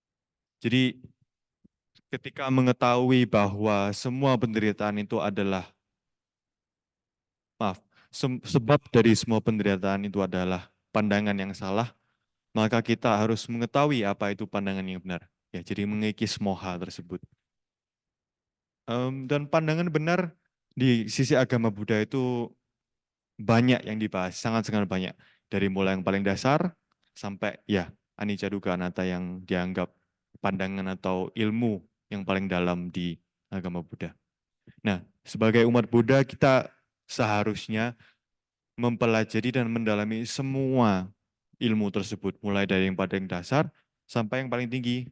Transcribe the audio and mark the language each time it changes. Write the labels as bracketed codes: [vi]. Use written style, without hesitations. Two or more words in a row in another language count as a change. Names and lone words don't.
[id] Nah, jadi ketika mengetahui bahwa semua penderitaan itu adalah, maaf, sebab dari semua penderitaan itu adalah pandangan yang salah, maka kita harus mengetahui apa itu pandangan yang benar. Ya, jadi mengikis moha tersebut. Dan pandangan benar di sisi agama Buddha itu banyak yang dibahas, sangat-sangat banyak. Dari mulai yang paling dasar sampai ya [pi] anicca dukkha anatta [id] yang dianggap pandangan atau ilmu yang paling dalam di agama Buddha. Nah, sebagai umat Buddha kita seharusnya mempelajari dan mendalami semua ilmu tersebut, mulai dari yang paling dasar sampai yang paling tinggi.